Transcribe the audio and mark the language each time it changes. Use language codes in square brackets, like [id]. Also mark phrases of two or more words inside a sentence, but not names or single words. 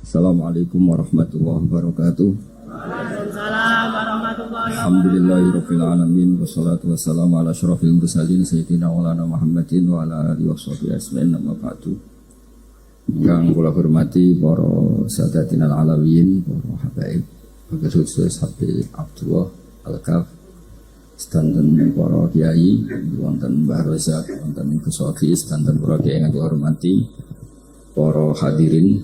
[ar] السلام عليكم ورحمة الله وبركاته. وعليكم السلام ورحمة الله وبركاته. الحمد لله رب العالمين والصلاة والسلام على أشرف المرسلين سيدنا مولانا محمد وعلى آله وصحبه أجمعين أما بعد. [jv] Yang kula hormati [ar] السادات العلويين, [jv] para habaib, khusus Habib Abdullah Al-Kaf, sedanten para kiai, wonten Mbah Rozak, wonten Gus Sofi, sedanten para kiai yang kula hormati, para hadirin.